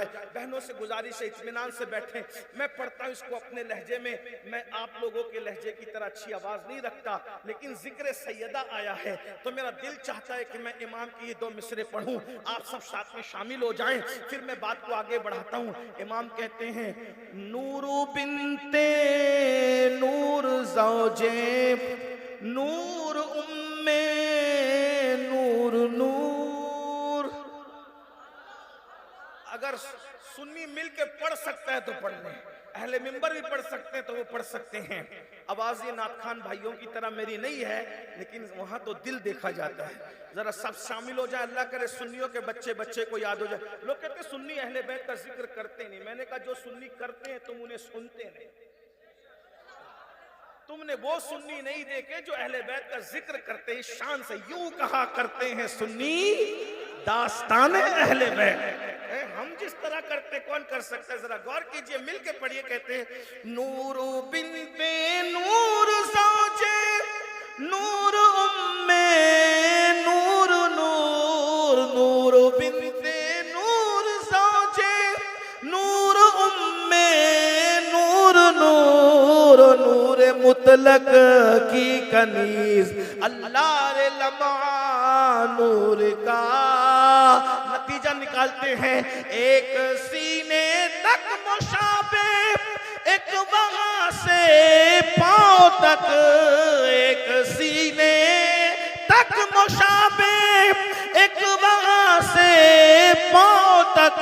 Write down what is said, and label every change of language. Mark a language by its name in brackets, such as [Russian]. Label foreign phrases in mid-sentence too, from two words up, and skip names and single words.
[Urdu] بہنوں سے گزارش ہے اطمینان سے بیٹھیں, میں پڑھتا ہوں اس کو اپنے لہجے میں. میں آپ لوگوں کے لہجے کی طرح اچھی آواز نہیں رکھتا, لیکن ذکر سیدہ آیا ہے تو میرا دل چاہتا ہے کہ میں امام کی یہ 2 مصرے پڑھوں, آپ سب ساتھ میں شامل ہو جائیں, پھر میں بات کو آگے بڑھاتا ہوں. امام کہتے ہیں [Persian] نور بنت نور زوجے نور ام نور نور. [Urdu] اگر سنی مل کے پڑھ سکتا ہے تو پڑھ لیں, اہل منبر بھی پڑھ سکتے ہیں تو وہ پڑھ سکتے ہیں. آواز یہ نعت خان بھائیوں کی طرح میری نہیں ہے, لیکن وہاں تو دل دیکھا جاتا ہے. ذرا سب شامل ہو جائیں, اللہ کرے سنیوں کے بچے کو یاد ہو جائے. لوگ کہتے ہیں سنی اہل بیت کا ذکر کرتے نہیں. میں نے کہا جو سنی کرتے ہیں تم انہیں سنتے نہیں. تم نے وہ سنی نہیں دیکھے جو اہل بیت کا ذکر کرتے ہیں شان سے. یوں کہا کرتے ہیں سنی داستان اہل بیت. ہم جس طرح کرتے کون کر سکتا ہے؟ ذرا غور کیجئے, مل کے پڑھیے. کہتے ہیں [Persian] نور بنت نور زوجے نور ام نور نور. نور بنت نور زوجے نور ام نور نور. [Urdu] نور مطلق کی کنیز اللہ رے لمعہ نور کا. نتیجہ نکالتے ہیں ایک سینے تک مشابہ, ایک وہاں سے پاؤں تک, ایک سینے تک مشابہ, ایک وہاں سے پاؤں تک.